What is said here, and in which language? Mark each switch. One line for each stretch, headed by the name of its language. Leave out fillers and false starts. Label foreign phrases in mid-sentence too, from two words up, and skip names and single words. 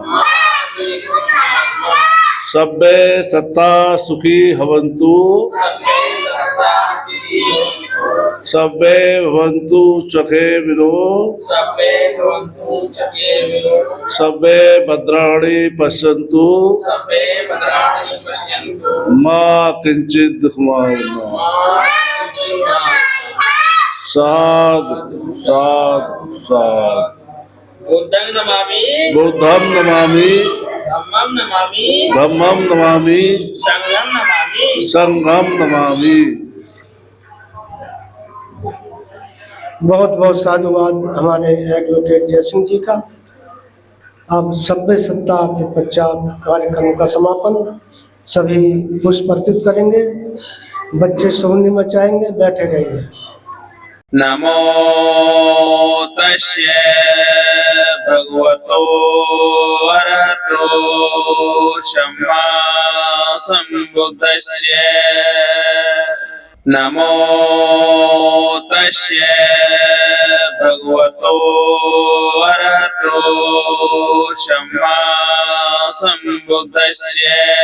Pali: सभ्ये सत्ता सुखी भवन्तु सभ्ये भवन्तु चखे विनो सभ्ये भद्राणि पश्यन्तु मां किंचित दुःखमावना। साधु साधु साधु। बुद्धं नमामि, बुद्धं नमामि, धम्मं नमामि, धम्मं नमामि, संघं नमामि, संघं नमामि।
Hindi: बहुत बहुत साधुवाद हमारे एडवोकेट जयसिंह जी का। अब सभ्य सत्ता के पश्चात कार्यक्रम का समापन सभी पुष्प अर्पित करेंगे। बच्चे सोहनी मचाएंगे, बैठे रहेंगे।
Pali: नमो तस्य भगवतो अरहतो सम्मा सम्बुद्धस्य। नमो तस्य भगवतो अरहतो सम्मा सम्बुद्धस्य।